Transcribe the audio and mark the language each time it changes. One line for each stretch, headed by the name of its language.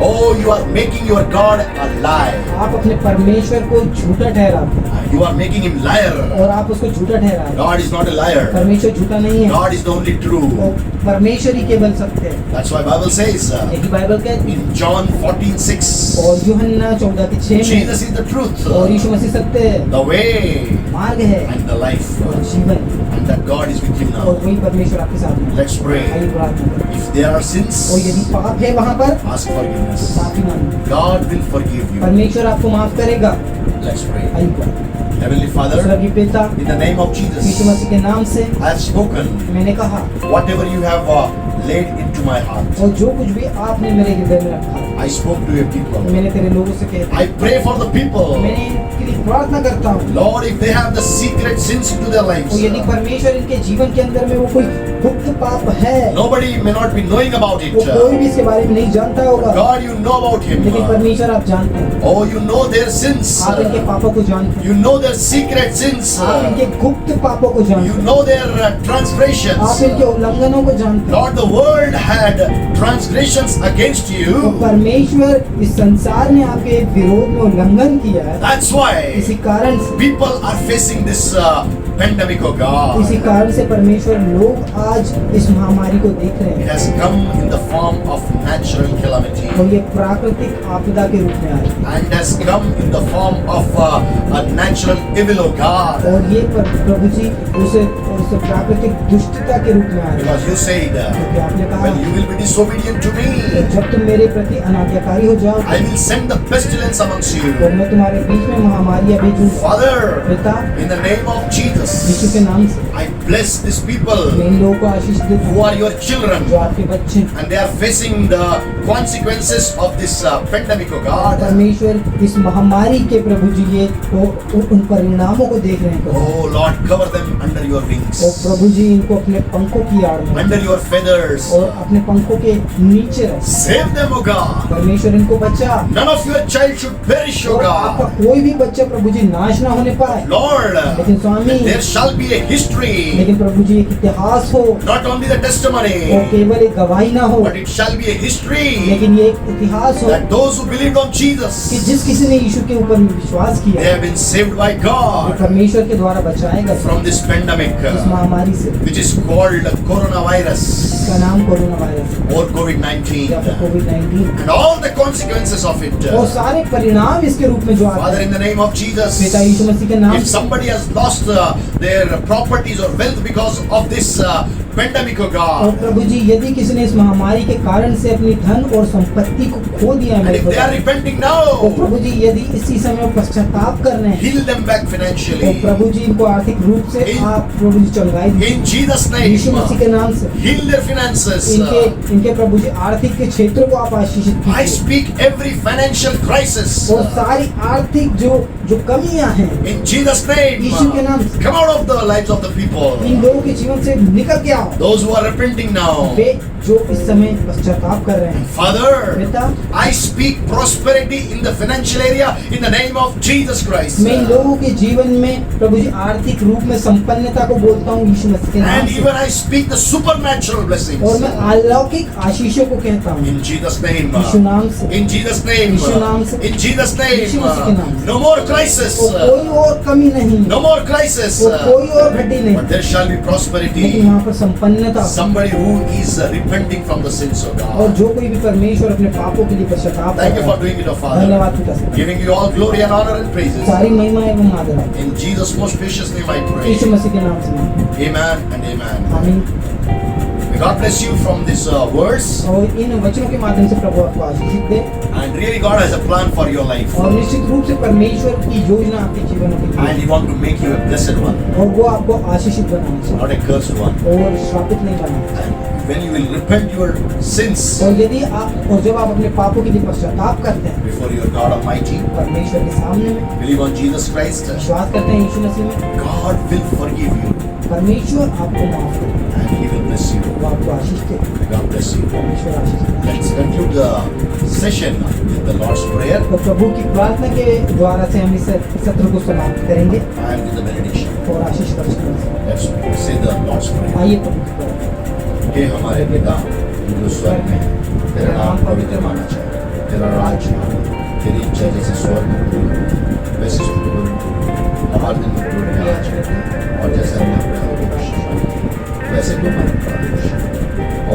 English: oh, you are making your God a lie.
Hindi: आप अपने परमेश्वर को झूठा ठहराते हैं
English: You are making him liar.
Hindi: और आप उसको झूठा ठहराते हैं।
English: God is not a liar.
Hindi: परमेश्वर झूठा नहीं है,
English: God is the only true.
Hindi: और परमेश्वर ही केवल सत्य है।
English: That's why Bible says
Hindi: यही बाइबल कहती है।
English: in John 14:6,
Hindi: और यूहन्ना 14:6 में
English: Jesus is the truth,
Hindi: और यीशु मसीह सत्य है,
English: the way,
Hindi: मार्ग है
English: and the life,
Hindi: और जीवन,
English: and that God is with you
Hindi: और
English: now.
Hindi: वही परमेश्वर आपके साथ में।
English: Let's pray.
Hindi: आइए प्रार्थना करें।
English: If there are
Hindi: और
English: sins,
Hindi: यदि पाप है वहाँ पर
English: ask forgiveness.
Hindi: माफी मांगो,
English: God will forgive you.
Hindi: परमेश्वर आपको माफ करेगा।
English: Let's pray.
Hindi: आइए प्रार्थना।
English: Heavenly Father,
Hindi: स्वर्गीय पिता,
English: in the name of
Hindi: Yeshu
English: Jesus,
Hindi: मसीह के नाम से
English: I have spoken
Hindi: मैंने कहा,
English: whatever you have laid into my heart.
Hindi: और जो कुछ भी आपने मेरे हृदय में रखा,
English: I spoke to your people.
Hindi: मैंने तेरे लोगों से कह
English: I pray for the people.
Hindi: मैंने इनके लिए प्रार्थना करता हूँ।
English: Lord, if they have the secret sins into their lives,
Hindi: और यदि परमेश्वर इनके जीवन के अंदर में वो कोई गुप्त पाप है,
English: nobody may not be knowing about
Hindi: वो कोई
English: it.
Hindi: भी इसके बारे में नहीं जानता होगा,
English: God, you know about him.
Hindi: लेकिन परमेश्वर आप जानते हैं,
English: Oh, you know their sins.
Hindi: आप इनके पापों को जानते हैं,
English: You know their secret sins.
Hindi: आप इनके गुप्त पापों को जानते
English: You
Hindi: हैं,
English: know their
Hindi: आप
English: transgressions.
Hindi: इनके उल्लंघनों को जानते हैं।
English: Lord, the world had transgressions against
Hindi: तो
English: you.
Hindi: परमेश्वर इस संसार ने आपके विरोध में उल्लंघन किया है,
English: That's why
Hindi: इसी कारण से
English: people are facing this pandemic, oh God.
Hindi: इसी कारण से परमेश्वर लोग आज इस महामारी को देख रहे
English: It
Hindi: हैं
English: has come in the form of natural calamity
Hindi: और ये प्राकृतिक आपदा के रूप में आए
English: and has come in the form of a natural evil, oh God.
Hindi: और ये प्रभु जी उसे प्राकृतिक दुष्टता के रूप में आए
English: Because you said,
Hindi: क्योंकि आपने कहा
English: when you will be disobedient to me,
Hindi: जब तुम मेरे प्रति अनाज्ञाकारी हो जाओ
English: I will send the pestilence amongst
Hindi: तो
English: you.
Hindi: मैं तुम्हारे बीच में महामारियां भेजूंगा।
English: Father,
Hindi: पिता,
English: in the name of
Hindi: Yeshu
English: Jesus,
Hindi: के नाम से
English: I bless these people
Hindi: मैं इन लोगों को आशीष देता
English: who
Hindi: हूँ
English: are your children
Hindi: जो आपके बच्चे हैं।
English: and they are facing the consequences of this pandemic, oh God.
Hindi: परमेश्वर इस महामारी के प्रभु जी ये तो उन परिणामों को देख रहे हैं प्रभु।
English: Oh Lord, cover them under your wings,
Hindi: और प्रभु जी इनको अपने पंखों की आड़ में
English: under your feathers.
Hindi: और अपने पंखों के नीचे रख।
English: Save them, oh God.
Hindi: परमेश्वर इनको बचा
English: None of your child should perish, oh
Hindi: और आपका
English: God.
Hindi: कोई भी बच्चा प्रभु जी नाश ना होने पाए।
English: Lord,
Hindi: लेकिन स्वामी
English: there shall be a history,
Hindi: लेकिन प्रभु जी एक इतिहास हो,
English: not only the
Hindi: वो
English: testimony,
Hindi: केवल एक गवाही ना हो,
English: but it shall be a history
Hindi: लेकिन ये एक इतिहास हो
English: that those who believed on
Hindi: कि
English: Jesus,
Hindi: जिस किसी ने यीशु के ऊपर विश्वास
English: they
Hindi: किया
English: have been saved by
Hindi: वो
English: God
Hindi: परमेश्वर के द्वारा बचाए गए
English: from this pandemic,
Hindi: इस महामारी से,
English: which is called coronavirus
Hindi: इसका नाम कोरोना वायरस है
English: or
Hindi: या फिर
English: COVID-19,
Hindi: covid
English: and all the consequences of it.
Hindi: और सारे परिणाम इसके रूप में जो आते
English: Father,
Hindi: हैं।
English: in the name of Jesus,
Hindi: पिता यीशु मसीह के नाम
English: if
Hindi: से
English: somebody has lost their properties or wealth because of this pandemic, oh
Hindi: और
English: God,
Hindi: प्रभु जी यदि किसी ने इस महामारी के कारण से अपनी धन और संपत्ति को खो दिया है
English: and
Hindi: मेरे
English: if they are
Hindi: खुदा,
English: repenting
Hindi: तो
English: now,
Hindi: प्रभु जी यदि इसी समय पश्चाताप कर रहे हैं
English: heal them back
Hindi: तो
English: financially.
Hindi: प्रभु जी इनको आर्थिक रूप से
English: In-
Hindi: आप प्रभु जी चंगाई दीजिए
English: In Jesus'
Hindi: यीशु मसीह के
English: name,
Hindi: नाम से
English: heal their finances.
Hindi: इनके प्रभु जी आर्थिक के क्षेत्र को आप आशीषित
English: I
Hindi: कीजिए
English: speak every financial crisis
Hindi: और सारी आर्थिक जो कमियां हैं
English: in Jesus' name.
Hindi: यीशु के नाम से
English: Come out of the lives of the people.
Hindi: इन लोगों के जीवन से निकल के आओ।
English: Those who are repenting now.
Hindi: वे जो इस समय पश्चाताप कर रहे हैं
English: Father,
Hindi: पिता,
English: I speak prosperity in the financial area in the name of Jesus Christ.
Hindi: मैं इन लोगों के जीवन में प्रभु जी आर्थिक रूप में संपन्नता को बोलता हूँ यीशु मसीह के नाम
English: And
Hindi: से
English: even I speak the supernatural blessings.
Hindi: और मैं अलौकिक आशीषों को कहता हूँ
English: In Jesus' name.
Hindi: यीशु नाम से
English: In Jesus' name.
Hindi: यीशु नाम से।
English: In Jesus'
Hindi: यीशु मसीह के
English: name.
Hindi: नाम से।
English: No more crisis.
Hindi: वो कोई और कमी नहीं
English: No more crisis.
Hindi: वो कोई और घटी नहीं
English: But there shall be
Hindi: लेकिन
English: prosperity.
Hindi: वहाँ पर संपन्नता
English: Somebody who is repenting from the sins of
Hindi: और
English: God.
Hindi: जो कोई भी परमेश्वर अपने पापों के लिए पश्चाताप
English: Thank you
Hindi: करता
English: for
Hindi: है
English: doing it, O Father.
Hindi: धन्यवाद पिता से
English: Giving you all glory and honor and praises.
Hindi: सारी महिमा एवं आदर
English: In Jesus' most precious name I pray.
Hindi: यीशु मसीह के नाम से मांगता
English: Amen and amen.
Hindi: हूं। आमीन।
English: May God bless you from this verse.
Hindi: और इन वचनों के माध्यम से प्रभु आपको आशीषित दे
English: And really God has a plan for your life.
Hindi: और निश्चित रूप से परमेश्वर की योजना आपके जीवन के
English: And
Hindi: लिए
English: He wants to make you a blessed one,
Hindi: और वो आपको आशीषित बनाना चाहिए
English: not a cursed one.
Hindi: और श्रापित नहीं बनाना चाहिए।
English: And when you will repent your sins
Hindi: और यदि आप और जब आप अपने पापों के लिए पश्चाताप करते हैं
English: before your God Almighty,
Hindi: परमेश्वर के सामने में
English: believe on Jesus Christ,
Hindi: विश्वास करते हैं यीशु मसीह में
English: God will forgive you
Hindi: परमेश्वर आपको माफ करेगा
English: and He will bless you.
Hindi: प्रभु आपको आशीष दे।
English: God bless you.
Hindi: परमेश्वर आशीष दे।
English: Let's conclude the session with the Lord's Prayer
Hindi: तो प्रभु की प्रार्थना के द्वारा से हम इस सत्र को समाप्त करेंगे
English: and with the benediction.
Hindi: और आशीष वचन से।
English: Let's say the Lord's Prayer.
Hindi: आइए प्रभु की प्रार्थना। हे हमारे पिता जो स्वर्ग में है, तेरा नाम पवित्र माना जाए, तेरा राज्य आए, तेरी इच्छा जैसे स्वर्ग में पूरी होती, वैसे पृथ्वी पर भी होती। हमारे दिन में पूरी में आज है, और जैसे हमने अपने आप को बख्शा है, वैसे तुम हमें बख्शो।